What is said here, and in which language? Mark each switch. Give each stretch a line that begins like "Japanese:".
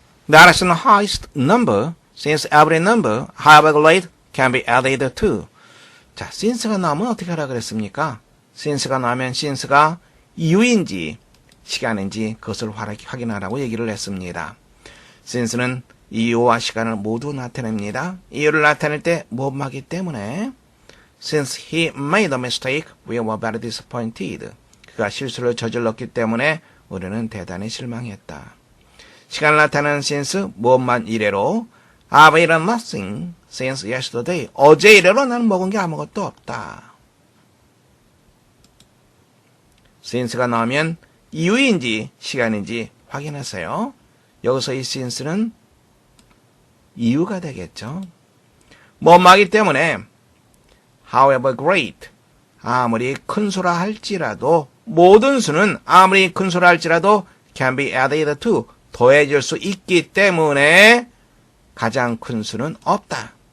English: That is the highest number since every number, however great, can be added to.
Korean: 자, since가 나오면 어떻게 하라 그랬습니까? since가 나오면 since가 이유인지 시간인지 그것을 확인하라고 얘기를 했습니다. since는 이유와 시간을 모두 나타냅니다. 이유를 나타낼 때 뭐뭐하기 때문에
English: Since he made a mistake, we were very disappointed.
Korean: 그가 실수를 저질렀기 때문에 우리는 대단히 실망했다. 시간을 나타내는 since 무엇만 이래로
English: I've eaten nothing since yesterday.
Korean: 어제 이래로 나는 먹은 게 아무것도 없다. since가 나오면 이유인지 시간인지 확인하세요. 여기서 이 since는 이유가 되겠죠. 뭐뭐하기 때문에
English: however great,
Korean: 아무리 큰 수라 할지라도 모든 수는 아무리 큰 수라 할지라도
English: can be added to,
Korean: 더해질 수 있기 때문에 가장 큰 수는 없다.